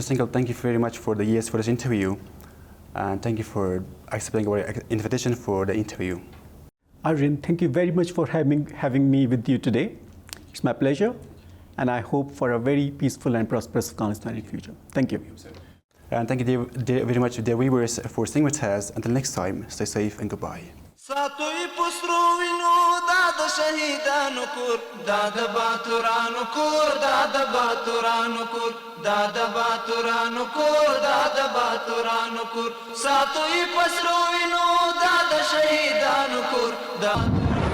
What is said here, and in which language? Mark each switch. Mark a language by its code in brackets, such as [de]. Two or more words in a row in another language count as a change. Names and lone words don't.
[en] Singhal, thank you very much for this interview. And thank you for accepting our invitation for the interview. Arjun, thank you very much for having me with you today. It's my pleasure. And I hope for a very peaceful and prosperous Afghanistan in the future. Thank you. And thank you very much, dear viewers, for staying with us. Until next time, stay safe and goodbye. [ps] ساتوی پسرو وینو دا د شهیدانو کور دا د باتورانو کور دا د باتورانو کور دا د باتورانو کور دا د باتورانو کور ساتوی پسرو وینو دا د شهیدانو کور دا